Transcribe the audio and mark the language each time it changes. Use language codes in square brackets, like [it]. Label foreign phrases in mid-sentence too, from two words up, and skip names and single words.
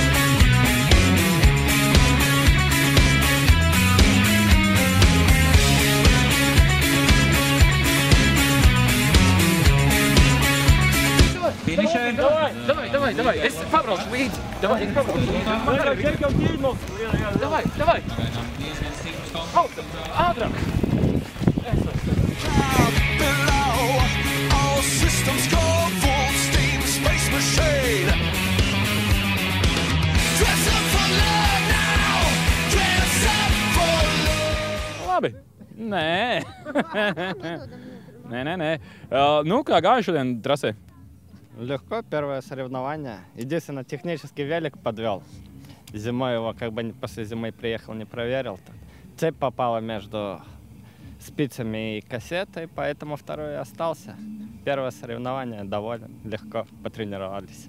[lv] Давай, es pabraucu līdzi. Давай. Ātrāk. [en] Below, all systems go full steam, space machine. Dress up for love now. Dress up for love. [lv] Labi. Nē. Nē. Kā gāja šodien trasē? [ru] Легко, первое соревнование. Единственное, технический велик подвел. Зимой его, как бы после зимы приехал, не проверил. Цепь попала между спицами и кассетой, поэтому второй остался. Первое соревнование доволен, легко потренировались.